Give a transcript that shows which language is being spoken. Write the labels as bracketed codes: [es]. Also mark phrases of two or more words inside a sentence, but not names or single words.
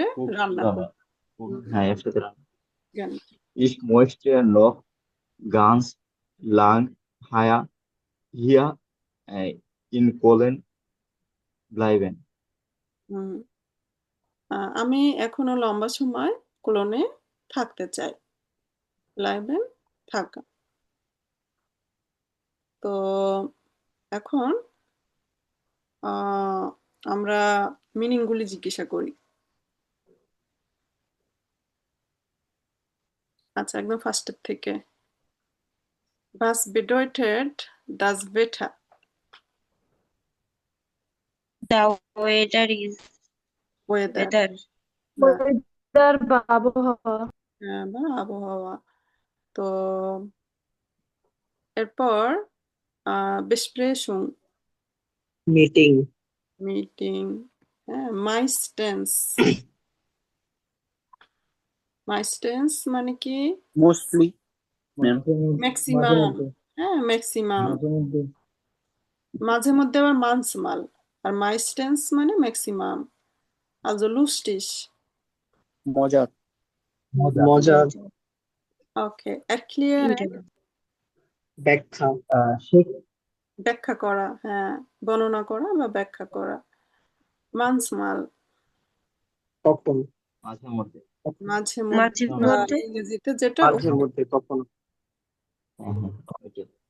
[en] Cook [bn] রান্না [de] zusammen. [bn] করি। হ্যাঁ, একসাথে রান্না। গান। [de] Ich möchte noch ganz lang hier in Polen bleiben. [bn] হুম, আমি এখনো লম্বা সময় কোলনে থাকতে চাই। লাইবেন, থাকা। তো এখন আমরা মিনিংগুলি জিজ্ঞাসা করি। আচ্ছা, একদম ফার্স্টের থেকে। [de] Was bedeutet das Wetter? [en] The weather is Weather, weather. [bn] ওয়েদার বা আবহাওয়া। হ্যাঁ, বা আবহাওয়া। তো এরপর Besprechung, [en] Meeting. [bn] মিটিং, হ্যাঁ, [de] meistens, meistens [bn] মানে কি? [en] Mostly. Ma'am. [bn] মাঝে ম্যাক্সিমাম, মধ্যে হ্যাঁ, ম্যাক্সিমাম। মাঝে মধ্যে মাঝে মধ্যে আবার manchmal, আর meistens মানে ম্যাক্সিমাম। [de] Also lustig, [bn] মজার। মজার [de] okay, erklären, [en] Interview. [bn] ব্যাখ্যা। ব্যাখ্যা করা, হ্যাঁ, বর্ণনা করা বা ব্যাখ্যা করা। [de] manchmal, [bn] কখন। মাঝে মধ্যে। মাঝে মাঝে মধ্যে বা মধ্যে। ইংরেজিতে যেটা মাঝে মধ্যে কখনো। [en] Okay.